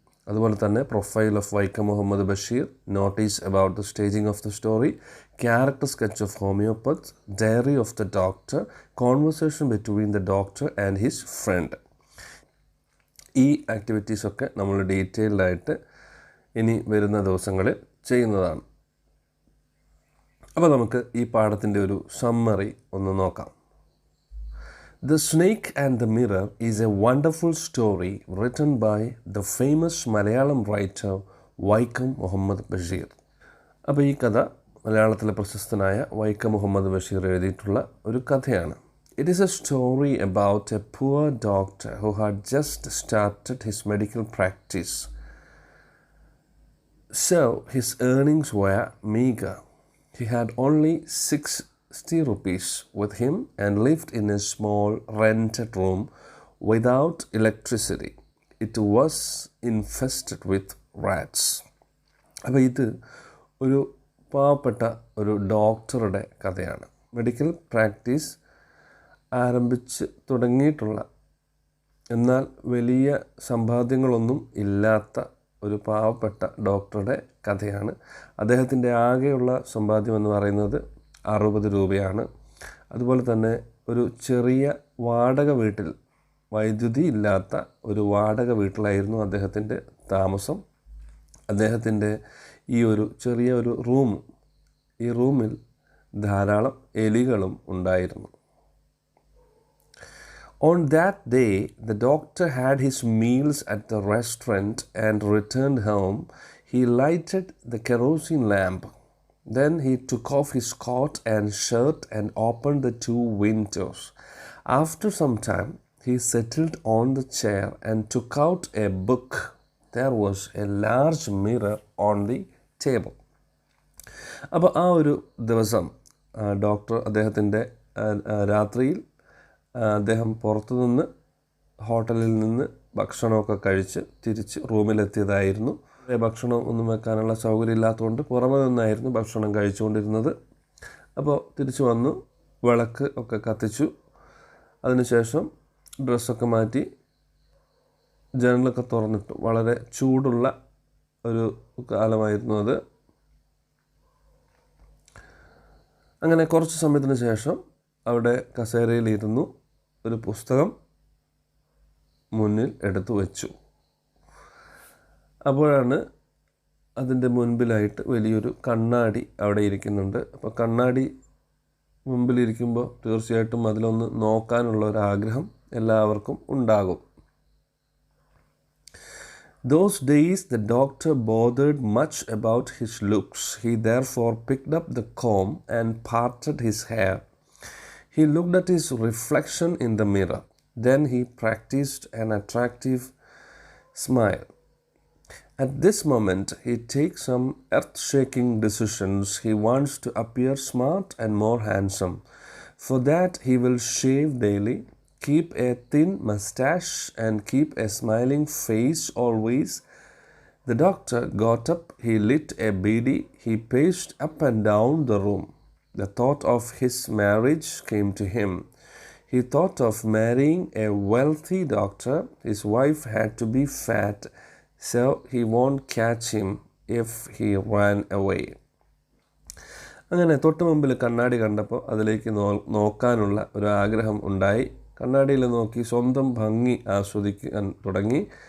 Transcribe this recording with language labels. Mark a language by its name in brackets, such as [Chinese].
[Malayalam] അതുപോലെ തന്നെ [English] Profile of Vaikom Muhammad Basheer, notice about the staging of the story, character sketch of homoeopath, diary of the doctor, conversation between the doctor and his friend. [Malayalam] ഈ ആക്ടിവിറ്റീസൊക്കെ നമ്മൾ ഡീറ്റെയിൽഡായിട്ട് ഇനി വരുന്ന ദിവസങ്ങളിൽ ചെയ്യുന്നതാണ്. അപ്പോൾ നമുക്ക് ഈ പാഠത്തിൻ്റെ ഒരു സമ്മറി ഒന്ന് നോക്കാം. [English] The Snake and the Mirror is a wonderful story written by the famous Malayalam writer Vaikom Muhammed Basheer. [Malayalam] അപ്പോൾ ഈ കഥ മലയാളത്തിലെ പ്രശസ്തനായ വൈക്കം മുഹമ്മദ് ബഷീർ എഴുതിയിട്ടുള്ള ഒരു കഥയാണ്. [English] It is a story about a poor doctor who had just started his medical practice. So his earnings were meagre. He had only 60 rupees with him and lived in a small rented room without electricity. It was infested with rats. [Malayalam] അപ്പോൾ ഇത് ഒരു പാവപ്പെട്ട ഒരു ഡോക്ടറുടെ കഥയാണ്. Medical practice ആരംഭിച്ച് തുടങ്ങിയിട്ടുള്ള എന്നാൽ വലിയ സമ്പാദ്യങ്ങളൊന്നും ഇല്ലാത്ത ഒരു പാവപ്പെട്ട ഡോക്ടറുടെ കഥയാണ്. അദ്ദേഹത്തിൻ്റെ ആകെയുള്ള സമ്പാദ്യം എന്ന് പറയുന്നത് 60 രൂപയാണ്. അതുപോലെ തന്നെ ഒരു ചെറിയ വാടക വീട്ടിൽ, വൈദ്യുതി ഇല്ലാത്ത ഒരു വാടക വീട്ടിലായിരുന്നു അദ്ദേഹത്തിൻ്റെ താമസം. അദ്ദേഹത്തിൻ്റെ ഈ ഒരു ചെറിയ ഒരു ഈ റൂമിൽ ധാരാളം എലികളും ഉണ്ടായിരുന്നു. On that day, the doctor had his meals at the restaurant and returned home. He lighted the kerosene lamp. Then he took off his coat and shirt and opened the 2 windows. After some time, he settled on the chair and took out a book. There was a large mirror on the table. അപ്പോൾ ആ ഒരു ദിവസം doctor അദ്ദേഹത്തിൻ്റെ രാത്രിയിൽ അദ്ദേഹം പുറത്തുനിന്ന് ഹോട്ടലിൽ നിന്ന് ഭക്ഷണമൊക്കെ കഴിച്ച് തിരിച്ച് റൂമിലെത്തിയതായിരുന്നു. ഭക്ഷണം ഒന്നും വെക്കാനുള്ള സൗകര്യം ഇല്ലാത്തതുകൊണ്ട് പുറമെ നിന്നായിരുന്നു ഭക്ഷണം കഴിച്ചുകൊണ്ടിരുന്നത്. അപ്പോൾ തിരിച്ചു വന്നു, വിളക്ക് ഒക്കെ കത്തിച്ചു. അതിനുശേഷം ഡ്രസ്സൊക്കെ മാറ്റി ജനലൊക്കെ തുറന്നിട്ടു. വളരെ ചൂടുള്ള ഒരു കാലമായിരുന്നു അത്. അങ്ങനെ കുറച്ച് സമയത്തിന് ശേഷം അവിടെ കസേരയിലിരുന്നു, ഒരു പുസ്തകം മുന്നിൽ എടുത്തു വെച്ചു. അപ്പോഴാണ് അതിൻ്റെ മുൻപിലായിട്ട് വലിയൊരു കണ്ണാടി അവിടെ ഇരിക്കുന്നുണ്ട്. അപ്പോൾ കണ്ണാടി മുമ്പിലിരിക്കുമ്പോൾ തീർച്ചയായിട്ടും അതിലൊന്ന് നോക്കാനുള്ള ഒരു ആഗ്രഹം എല്ലാവർക്കും ഉണ്ടാകും. [English] Those days the doctor bothered much about his looks. He therefore picked up the comb and parted his hair. He looked at his reflection in the mirror. Then he practiced an attractive smile. At this moment, he takes some earth-shaking decisions. He wants to appear smart and more handsome. For that, he will shave daily, keep a thin moustache, and keep a smiling face always. The doctor got up, he lit a beedi, he paced up and down the room. The thought of his marriage came to him. He thought of marrying a wealthy doctor. His wife had to be fat, so he won't catch him if he ran away. [Malayalam] അങ്ങനെ തൊട്ട് മുമ്പിൽ കണ്ണാടി കണ്ടപ്പോൾ അതിലേക്ക് നോക്കാനുള്ള ഒരു ആഗ്രഹം ഉണ്ടായി. കണ്ണാടിയിൽ നോക്കി സ്വന്തം ഭംഗി ആസ്വദിക്കാൻ തുടങ്ങി.